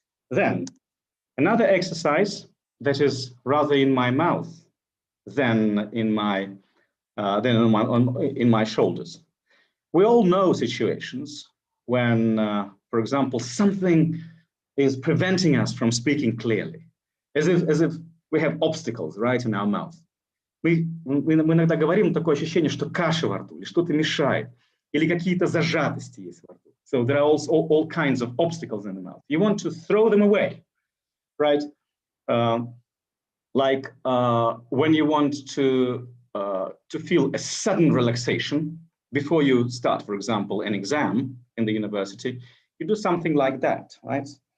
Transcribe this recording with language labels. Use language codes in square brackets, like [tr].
[en] Then another exercise that is rather in my mouth than in my shoulders. We all know situations when, for example, something is preventing us from speaking clearly, as if we have obstacles right in our mouth. [ru] Мы иногда говорим, такое ощущение, что каша во рту, или что-то мешает, или какие-то зажатости есть во рту. [en] So there are also all kinds of obstacles in the mouth. You want to throw them away, right? Like when you want to feel a sudden relaxation before you start, for example, an exam in the university, you do something like that, right?